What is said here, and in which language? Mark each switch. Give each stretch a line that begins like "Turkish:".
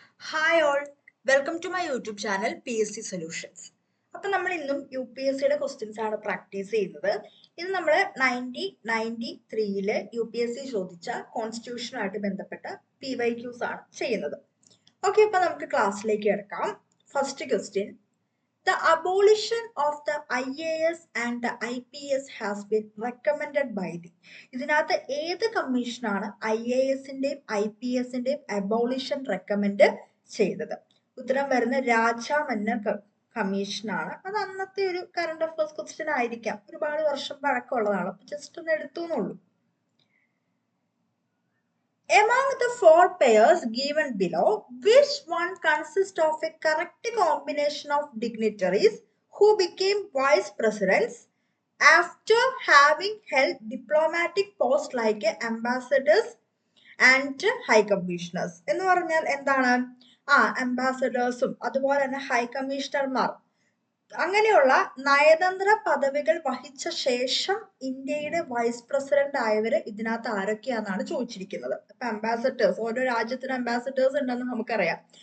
English: Hi all, welcome to my YouTube channel PSC solutions.
Malayalam: അപ്പം നമ്മൾ ഇന്നും UPSCയുടെ ക്വസ്റ്റ്യൻസ് ആണ് പ്രാക്ടീസ് ചെയ്യുന്നത്. ഇത് നമ്മൾ 1993 UPSC ചോദിച്ച കോൺസ്റ്റിറ്റ്യൂഷനുമായിട്ട് ബന്ധപ്പെട്ട PYQs ആണ് ചെയ്യുന്നത്. ഓക്കെ, അപ്പം നമുക്ക് ക്ലാസ്സിലേക്ക് കിടക്കാം.
English: First question: The abolition of the IAS and the IPS has been recommended by the.
Malayalam: ഇതിനകത്ത് ഏത് കമ്മീഷനാണ് IASന്റെയും IPSന്റെയും അബോളിഷൻ റെക്കമെൻഡ് ചെയ്തത്? ഉത്തരം വരുന്ന രാജാമന്നർ കമ്മീഷനാണ്. അത് അന്നത്തെ ഒരു കറണ്ട് അഫയേഴ്സ് ക്വസ്റ്റ്യൻ ആയിരിക്കാം, ഒരുപാട് വർഷം പഴക്കമുള്ളതാണ്. അപ്പൊ ജസ്റ്റ് ഒന്ന് എടുത്തു എന്നുള്ളൂ.
English: Among the four pairs given below, which one consists of a correct combination of dignitaries who became vice presidents after having held diplomatic posts like ambassadors and high commissioners?
Malayalam: എന്ന് പറഞ്ഞാൽ എന്താണ്? അംബാസഡേഴ്സും അതുപോലെ തന്നെ ഹൈ കമ്മീഷണർമാർ അങ്ങനെയുള്ള നയതന്ത്ര പദവികൾ വഹിച്ച ശേഷം ഇന്ത്യയുടെ വൈസ് പ്രസിഡന്റ് ആയവര് ഇതിനകത്ത് ആരൊക്കെയാണെന്നാണ് ചോദിച്ചിരിക്കുന്നത്. അപ്പൊ അംബാസഡേഴ്സ്, ഓരോ രാജ്യത്തിന് അംബാസഡേഴ്സ് ഉണ്ടെന്ന് നമുക്കറിയാം.